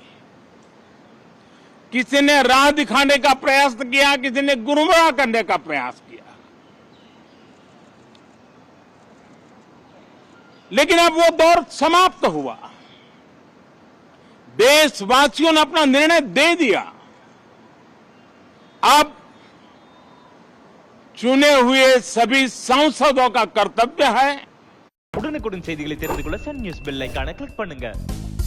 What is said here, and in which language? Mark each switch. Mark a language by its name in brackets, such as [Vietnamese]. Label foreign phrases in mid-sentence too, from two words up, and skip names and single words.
[Hindi] किसी ने राह दिखाने का प्रयास किया, किसी ने गुमराह करने का प्रयास किया, लेकिन अब वो दौर समाप्त हुआ। देशवासियों ने अपना निर्णय दे दिया। अब चुने हुए सभी सांसदों का कर्तव्य है। [Tamil] உடனுக்குடன் செய்திகளை தெரிந்து கொள்ள சன் நியூஸ் [English] bell icon-ai click [Tamil] பண்ணுங்க।